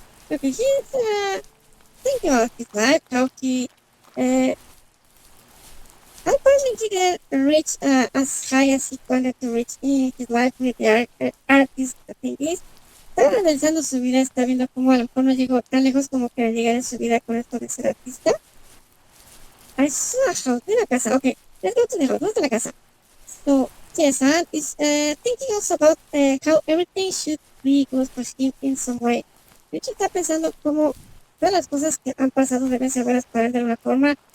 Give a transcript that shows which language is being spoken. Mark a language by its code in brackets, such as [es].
[en] Okay, he's thinking about his life, how he unfortunately he didn't reach as high as he wanted to reach in his life with the artist thing is. [es] Está analizando su vida, está viendo cómo a lo mejor no llegó tan lejos como que llegar en su vida con esto de ser artista. [en] I saw a house in a casa. Okay, let's go to the house. Let's go to the casa. So, yes, is thinking also about how everything should be good for him in some way. [es] De hecho, está pensando cómo todas las cosas que han pasado deben ser buenas para él de alguna forma.